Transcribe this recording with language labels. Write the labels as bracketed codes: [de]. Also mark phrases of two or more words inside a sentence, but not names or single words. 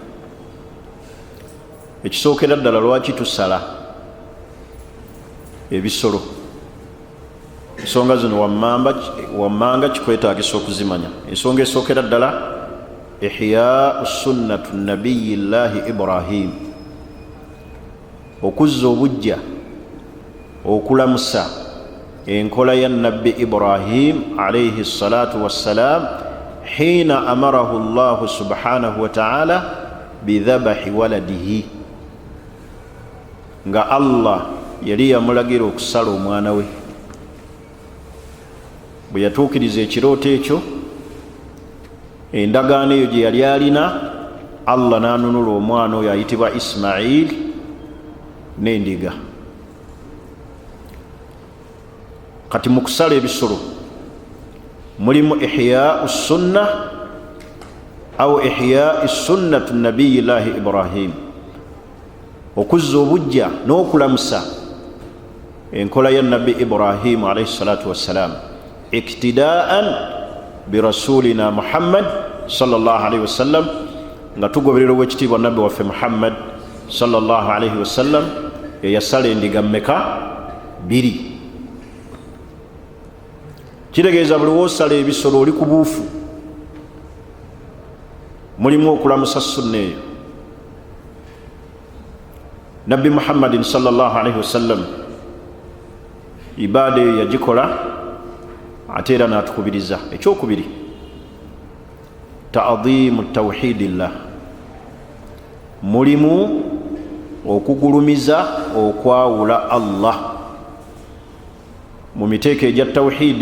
[lg] Ekisookera ddala lwaki tusala ebisolo, ensonga zino wammanga kikwetaagisa okuzimanya. Ensonga esookera ddala [ar] إحياء سنة نبي الله إبراهيم, [lg] okuzza obujja okulamusa enkola ya nabbi Ibrahim [ar] عليه الصلاة والسلام حين أمره الله سبحانه وتعالى بذبح ولده, [lg] nga Allah yali yamulagira okusala omwana we. Bwe yatuukiriza ekirooto ekyo, endagaano eyo gye yali alina, Allah n'anunula omwana oyo ayitibwa Ismail n'endiga. Kati mu kusala ebisolo mulimu [ar] إحياء سنة أو إحياء سنة نبي الله إبراهيم, [lg] okuzza obujja n'okulamusa enkola ya nabbi Ibrahim [ar] عليه الصلاة والسلام اقتداء برسولنا محمد صلى الله عليه وسلم, [lg] nga tugoberera owekitiibwa nabbi waffe Muhammad [ar] صلى الله عليه وسلم [lg] eyasala endiga mmeka? 2. Kitegeeza buli woosala ebisolo oli ku buufu. Mulimu okulamusa sunna eyo. Nabbi Muhammadin [ar] صلى الله عليه وسلم [lg] ibaada eyo yagikola ate era n'atukubiriza. Ekyokubiri, [ar] تعظيم توحيد الله, [lg] mulimu okugulumiza okwawula Allah mu miteeko egya tawhidi.